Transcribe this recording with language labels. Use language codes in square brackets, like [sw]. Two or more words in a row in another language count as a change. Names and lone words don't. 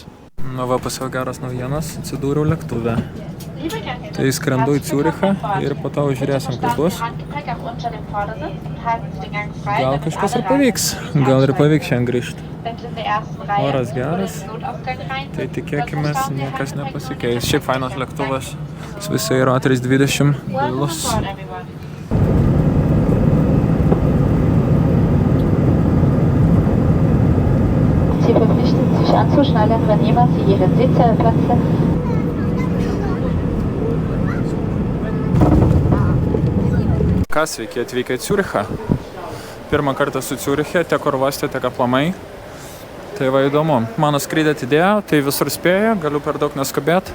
[lt] Va, pasiau geras naujienas, atsidūriau lėktuve. Tai skrendu į Ciurichą ir po to žiūrėsim, kas bus. Gal kažkas ir pavyks, šiandien grįžti. Oras geras, tai tikėkimės, niekas nepasikeis. Šiaip fainas lėktuvas, Swisai yra A320 gailus. [de] Sie verpflichten sich anzuschnallen, wenn jemand Sie Ihren Sitzplätze. [lt] Kas, sveiki atvykę į Ciurichą. Pirmą kartą su Ciuriche, tiek oro uoste, tiek aplamai. Tai va įdomu. Mano skrydį atidėjo, tai visur spėju, galiu per daug neskubėti.